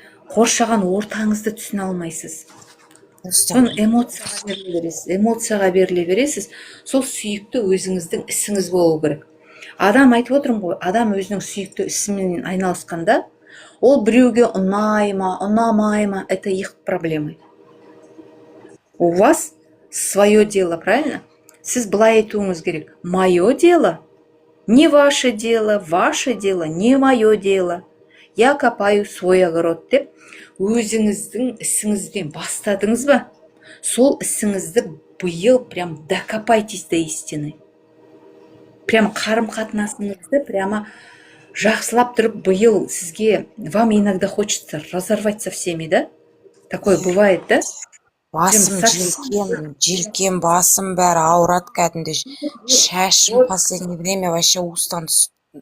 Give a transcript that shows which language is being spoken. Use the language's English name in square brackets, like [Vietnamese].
[Kazakh] Қоршаған ортаңызды түсіне алмайсыз. Соны эмоцияға беріле бересіз. Сол сүйікті өзіңіздің ісіңіз болу керек. Адам айтып отырмын ғой, адам өзінің сүйікті ісімен айналысқанда, ол біреуге ұнай ма, ұнамай ма, [Russian] это их проблемы. У вас свое дело, правильно? [Kazakh] Сіз былай айтуыңыз керек. [Russian] Мое дело, не ваше дело не мое дело. Я копаю свой огород [Kazakh] деп, өзіңіздің ісіңізбен бастадыңыз ба? Сол ісіңізді биыл [Russian] прям докопайтесь до истины. [Kazakh] Прям қарым-қатынасыңызды прямо жақсылап тұрып, биыл сізге, [Russian] вам иногда хочется разорвать со всеми, да? Такое бывает, да? [Kazakh] Басым желкем, басым бәрі ауырады кәдімгі. [Russian] Шашым последнее время вообще устан [Kazakh] түсіп.